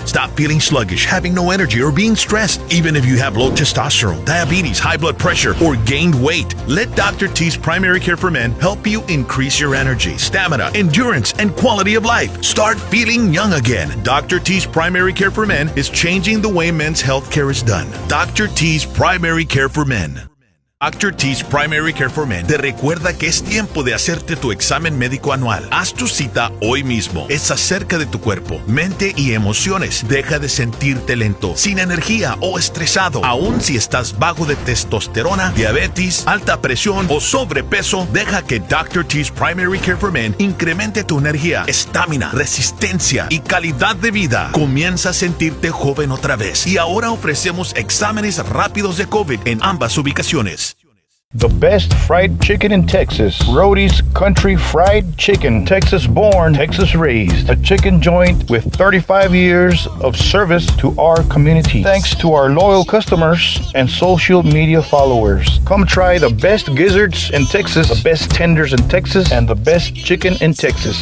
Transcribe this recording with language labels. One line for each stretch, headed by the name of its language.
English: Stop feeling sluggish, having no energy, or being stressed. Even if you have low testosterone, diabetes, high blood pressure, or gained weight, let Dr. T's Primary Care for Men help you increase your energy, stamina, endurance, and quality of life. Start feeling young again. Dr. T's Primary Care for Men is changing the way men's health care is done. Dr. T's Primary Care for Men. Dr.
Spanish: T's Primary Care for Men te recuerda que es tiempo de hacerte tu examen médico anual. Haz tu cita hoy mismo. Es acerca de tu cuerpo, mente y emociones. Deja de sentirte lento, sin energía o estresado. Aun si estás bajo de testosterona, diabetes, alta presión o sobrepeso, deja que Dr. T's Primary Care for Men incremente tu energía, estamina, resistencia y calidad de vida. Comienza a sentirte joven otra vez. Y ahora ofrecemos exámenes rápidos de COVID en ambas ubicaciones.
English: The best fried chicken in Texas. Roadie's Country Fried Chicken. Texas born, Texas raised. A chicken joint with 35 years of service to our community. Thanks to our loyal customers and social media followers. Come try the best gizzards in Texas, the best tenders in Texas, and the best chicken in Texas.